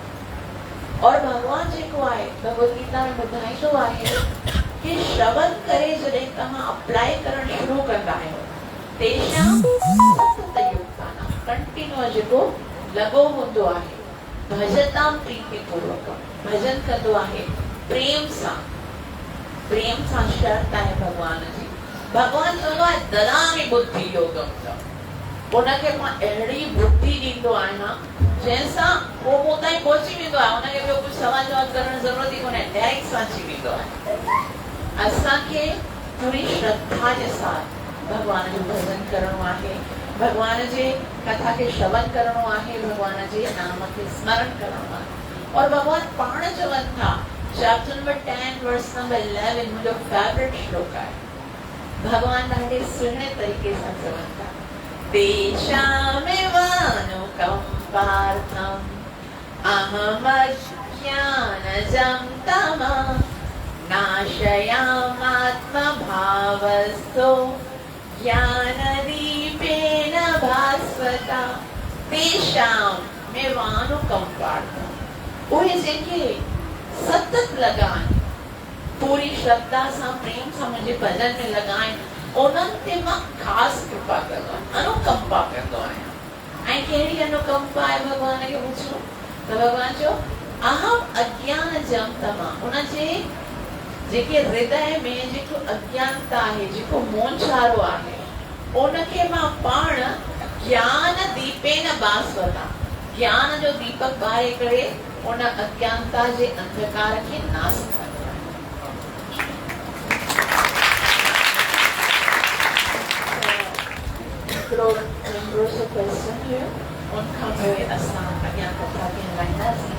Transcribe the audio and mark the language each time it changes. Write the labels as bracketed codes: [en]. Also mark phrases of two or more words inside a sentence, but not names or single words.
[sd] और भगवान जेको आहे भगवत गीता में ॿुधाईंदो आहे कि श्रवण करे जॾहिं तव्हां अप्लाई करण शुरू कंदा आहियो, [sa] तेषां सतत योगदान [sd] कंटिन्यूअस जेको लॻो हूंदो आहे, [sa] भजताम प्रीतिपूर्वकम, [sd] भजन कंदो आहे प्रेम सां। प्रेम सां शर्त आहे भगवान जी। भगवान चवंदो आहे [sa] ददामि बुद्धि योगम [sd] त, उनखे मां अहिड़ी बुद्धि ॾींदो आहियां जंहिंसां उहो मूं ताईं पहुची वेंदो आहे, उनखे ॿियो कुझु सवाल जवाब करण जी ज़रूरत ई कोन्हे, डायरेक्ट सां अची वेंदो आहे। असांखे पूरी श्रद्धा जे साथ भगवान जो भजन करणो आहे, भगवान जे कथा के श्रवण करणो आहे, भगवान जे नाम के स्मरण करणो आहे। और भगवान पाण चवनि था, [en] chapter number 10 verse number 11 [sd] मुंहिंजो फेवरेट श्लोक आहे। भगवान ॾाढे सुहिणे तरीक़े सां चवनि था, [sa] तेषामेव अनुकंपार्थम् अहमज्ञानजं तमः नाशयामात्मभावस्थो ज्ञानदीपेन भास्वता। तेषामेव अनुकंपार्थम्, [sd] उहे जेके सतत लगाइन, पूरी श्रद्धा सां प्रेम सां मुंहिंजे भजन में लगाइन, उन्हनि ते मां ख़ासि कृपा कंदो आहियां, अनुकंपा कंदो आहियां। ऐं कहिड़ी अनुकंपा आहे भगवान खे पुछो त भगवान चयो [sa] अहम अज्ञानजं तमः, [sd] उनजे जेके हृदय में जेको अज्ञानता आहे, जेको मोहछारो आहे, उनखे मां पाण [sa] ज्ञान दीपेन भास्वता, [sd] ज्ञान जो दीपक ॿारे करे उन अज्ञानता जे अंधकार खे नाश कंदो आहे। हिकिड़ो नंढो सो क्वेश्चन हुयो, उनखां पोइ असां अॻियां कथा खे हलाईंदासीं।